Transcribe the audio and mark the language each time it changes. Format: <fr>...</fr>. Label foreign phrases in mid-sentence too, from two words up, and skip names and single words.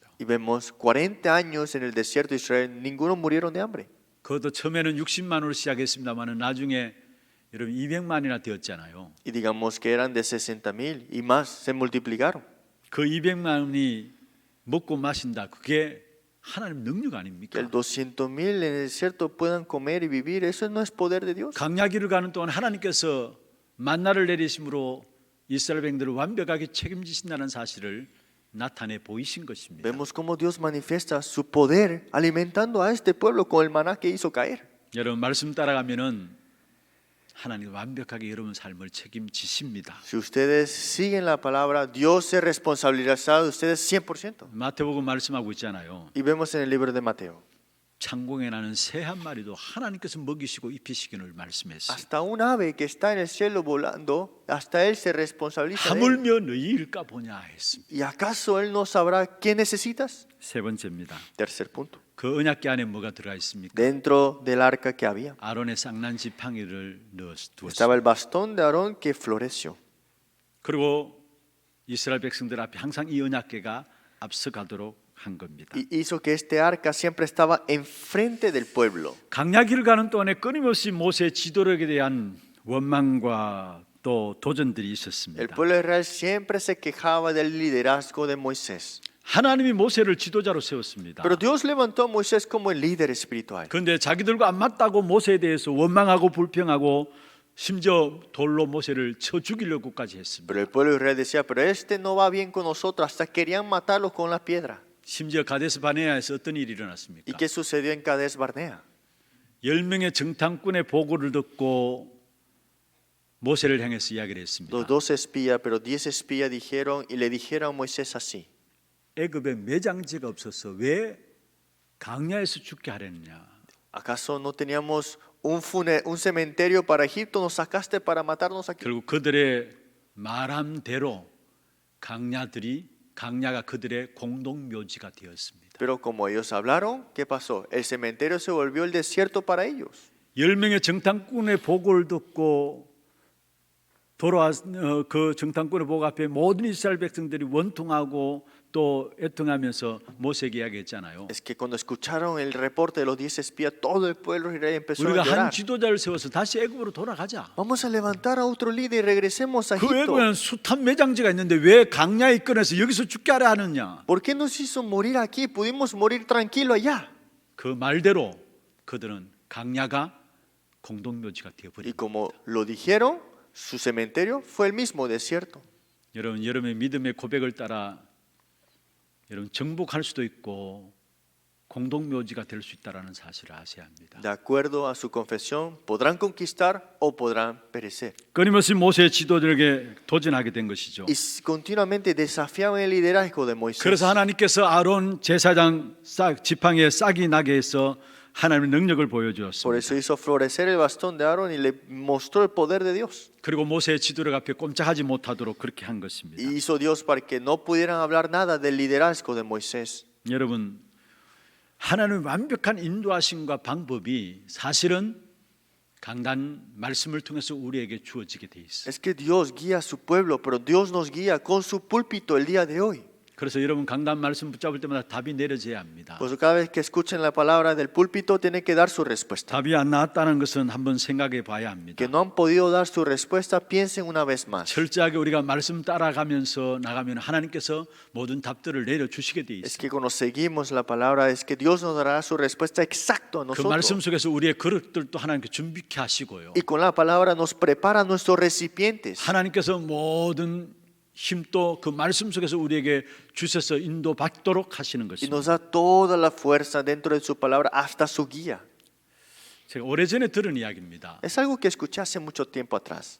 <es>Y vemos 40 años en el desierto de Israel, ninguno murieron de hambre.</es> <ko>그것도 처음에는 60만으로 시작했습니다만 나중에 여러분 200만이나 되었잖아요.</ko> <es>Y digamos que eran de 60,000 y más, se multiplicaron.</es> <ko>그 200만이 먹고 마신다. 그게 하나님 능력</ko> <es>Que</es> <ko>아닙니까?</ko> <es>el 200,000 en el desierto puedan comer y vivir, eso no es poder de Dios.</es> <ko>강야길을 가는 동안 하나님께서 만나를 내리심으로 이스라엘 백성들을 완벽하게 책임지신다는 사실을 나타내 보이신 것입니다.</ko> <es>Vemos cómo Dios manifiesta su poder alimentando a este pueblo con el maná que hizo caer.</es> <ko>여러분 말씀 따라가면은 하나님 완벽하게 여러분 삶을 책임지십니다.</ko> <es>Si ustedes siguen la palabra, Dios se responsabilizará de ustedes 100%.</es> <ko>마태복음 말씀하고 있잖아요.</ko> <es>Y vemos en el libro de Mateo.</es> <ko>창공에 나는 새 한 마리도 하나님께서 먹이시고 입히시기를 말씀했어요.</ko> <es>Hasta un ave que está en el cielo volando, hasta él se responsabiliza de él.</es> <ko>하물며 너희일까 보냐 했습니다.</ko> <es>¿Y acaso él no sabrá qué necesitas?</es> <ko>세 번째입니다.</ko> <es>Tercer punto.</es> <ko>그 언약궤 안에 뭐가 들어가 있습니까?</ko> <es>Dentro del arca que había</es> <ko>아론의 쌍난 지팡이를 넣어 두었습니다.</ko> <es>estaba el bastón de Aarón que floreció.</es> <ko>그리고 이스라엘 백성들 앞에 항상 이 언약궤가 앞서가도록 한 겁니다.</ko> <es>Y hizo que este arca siempre estaba enfrente del pueblo.</es> <ko>강야길을 가는 동안에 끊임없이 모세의 지도력에 대한 원망과 또 도전들이</ko> <es>El</es> <ko>있었습니다.</ko> <es>pueblo de Israel siempre se quejaba del liderazgo de Moisés.</es> <ko>하나님이 모세를 지도자로 세웠습니다.</ko> <es>Pero Dios levantó a Moisés como el líder espiritual.</es> <ko>그런데 자기들과 안 맞다고 모세에 대해서 원망하고 불평하고 심지어 돌로 모세를 쳐 죽이려고까지 했습니다.</ko> <es>Pero el pueblo de Israel decía, pero este no va bien con nosotros. Hasta querían matarlo con la piedra.</es> <ko>심지어 가데스 바네아에서 어떤 일이</ko> <es>¿Y</es> <ko>일어났습니까?</ko> <es>qué sucedió en Cades Barnea?</es> <ko>10명의 정탐꾼의 보고를 듣고 모세를 향해서 이야기를 했습니다.</ko> <es>Los 12 espías, pero 10 espías dijeron y le dijeron a Moisés así.</es> <ko>애굽에 매장지가 없어서 왜 강야에서 죽게 하려느냐?</ko> <es>¿Acaso no teníamos un cementerio para Egipto? ¿Nos sacaste para matarnos aquí?</es> <ko>결국 그들의 말한 대로 강야가 그들의 공동 묘지가 되었습니다.</ko> <es>Pero como ellos hablaron, ¿qué pasó? El cementerio se volvió el desierto para ellos.</es> <ko>10명의 정탐꾼의 보고를 듣고 그 정탐꾼의 보고 앞에 모든 이스라엘 백성들이 원통하고 또 애통하면서 모세에게 이야기했잖아요.</ko> <es>Es que cuando escucharon el reporte de los 10 espías, todo el pueblo de Israel empezó a</es> <ko>우리가 한</ko> <es>llorar.</es> <ko>지도자를 세워서 다시 애굽으로 돌아가자.</ko> <es>Vamos a levantar a otro líder y regresemos a</es> <ko>그</ko> <es>Egipto.</es> <ko>애굽에는 숱한 매장지가 있는데 왜 강야에 꺼내서 여기서 죽게 하려 하느냐?</ko> <es>¿Por qué nos hizo morir aquí? Pudimos morir tranquilo allá.</es> <ko>그 말대로 그들은 강야가 공동묘지가</ko> <es>Y</es> <ko>되어버립니다.</ko> <es>como lo dijeron, su cementerio fue el mismo desierto.</es> <ko>여러분, 여러분의 믿음의 고백을 따라 여러분 정복할 수도 있고 공동묘지가 될 수 있다라는 사실을 아셔야 합니다.</ko> <es>De acuerdo a su confesión, podrán conquistar o podrán perecer.</es> <ko>끊임없이 모세의 지도들에게 도전하게 된 것이죠.</ko> <es>Y continuamente desafiaban el liderazgo de Moisés.</es> <ko>그래서 하나님께서 아론 제사장 지팡이에 싹이 나게 해서 하나님의 능력을</ko> <es>Por</es> <ko>보여주었습니다.</ko> <es>eso hizo florecer el bastón de Aarón y le mostró el poder de Dios.</es> <ko>그리고 모세의 지도력 앞에 꼼짝하지 못하도록 그렇게 한 것입니다.</ko> <es>Y hizo Dios para que no pudieran hablar nada del liderazgo de Moisés.</es> <ko>여러분, 하나님의 완벽한 인도하심과 방법이 사실은 강단 말씀을 통해서 우리에게 주어지게 돼 있어요.</ko> <es>Es que Dios guía a su pueblo, pero Dios nos guía con su púlpito el día de hoy.</es> <ko>그래서 여러분 강단 말씀 붙잡을 때마다 답이 내려져야 합니다.</ko> <es>Por eso cada vez que escuchen la palabra del púlpito tienen que dar su respuesta.</es> <ko>답이 안 나왔다는 것은 한번 생각해 봐야 합니다.</ko> <es>Que no han podido dar su respuesta, piensen una vez más.</es> <ko>철저하게 우리가 말씀 따라가면서 나가면 하나님께서 모든 답들을 내려주시게 돼</ko> <es>Es</es> <ko>있어요.</ko> <es>que cuando seguimos la palabra es que Dios nos dará su respuesta exacta a</es> <ko>그 말씀</ko> <es>nosotros.</es> <ko>속에서 우리의 그릇들도 하나님께 준비케 하시고요.</ko> <es>Y con la palabra nos prepara nuestros recipientes.</es> <ko>하나님께서 모든 힘도 그 말씀 속에서 우리에게 주셔서 인도받도록 하시는</ko> <es>Y</es> <ko>것입니다.</ko> <es>nos da toda la fuerza dentro de su palabra hasta su guía.</es> <ko>제가 오래전에 들은 이야기입니다.</ko> <es>Es algo que escuché hace mucho tiempo atrás.</es>